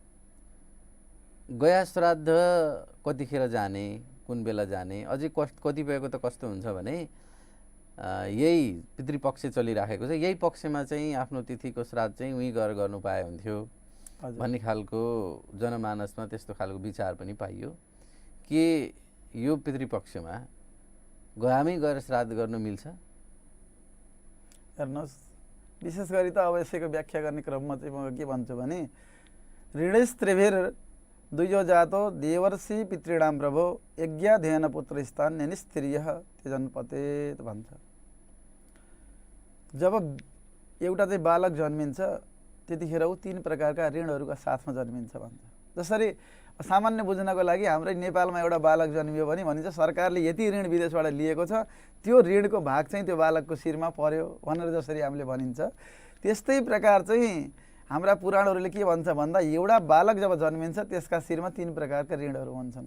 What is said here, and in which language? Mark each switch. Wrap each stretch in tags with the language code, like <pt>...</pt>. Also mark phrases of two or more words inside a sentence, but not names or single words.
<ne>गया श्राद्ध कतिखेर जाने, कुन बेला जाने, अझै कतिपयको त कस्तो हुन्छ भने यही पितृपक्ष चलिराखेको छ, यही पक्षमा चाहिँ आफ्नो तिथिको श्राद्ध चाहिँ उहीँ गएर गर्नु पाए हुन्थ्यो भन्ने खालको जनमानसमा त्यस्तो खालको विचार पनि पाइयो कि यो पितृपक्षमा गयामै गएर श्राद्ध गर्नु मिल्छ। हेर्नुहोस्, विशेष गरी त अब यसैको व्याख्या गर्ने क्रममा चाहिँ म के भन्छु भने</ne> <sa>ऋणस्त्रिभिर द्विजो जातो देवर्षि पितृणाम प्रभो यज्ञाध्ययन पुत्र स्थान निस्त्रियः त्यजनपतेत</sa> <ne>भन्छ। जब एउटा चाहिँ बालक जन्मिन्छ त्यतिखेर ऊ 3 प्रकारका ऋणहरूका साथमा जन्मिन्छ भन्छ। जसरी सामान्य बुझ्नको लागि हाम्रै नेपालमा एउटा बालक जन्मियो भने भनिन्छ सरकारले यति ऋण विदेशबाट लिएको छ, त्यो ऋणको भाग चाहिँ त्यो बालकको शिरमा पर्यो भनेर जसरी हामीले भनिन्छ, त्यस्तै प्रकार चाहिँ हाम्रा पुराणहरूले के भन्छ भन्दा एउटा बालक जब जन्मिन्छ त्यसका शिरमा 3 प्रकारका ऋणहरू हुन्छन्।</ne>